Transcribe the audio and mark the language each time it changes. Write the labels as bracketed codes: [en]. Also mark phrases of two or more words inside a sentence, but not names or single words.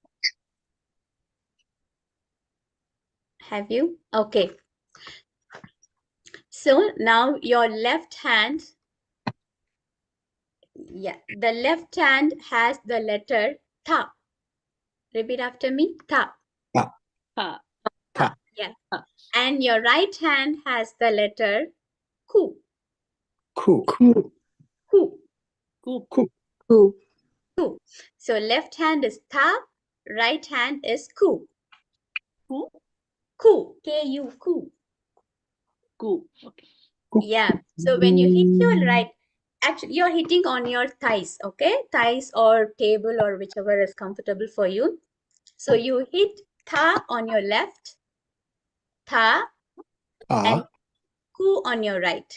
[en] Have you? Okay. So now your left hand, the left hand has the letter tha. Repeat after me, tha. Ta. Tha. Ta. Yeah. And your right hand has the letter ku. Ku. Ku. Ku. Ku. Ku. So left hand is tha, right hand is ku. Ku. Ku. K-U. Ku. Ku. Okay. Yeah. So when you hit your right, actually you're hitting on your thighs, okay? Thighs or table or whichever is comfortable for you. So you hit tha on your left, tha, and ku on your right.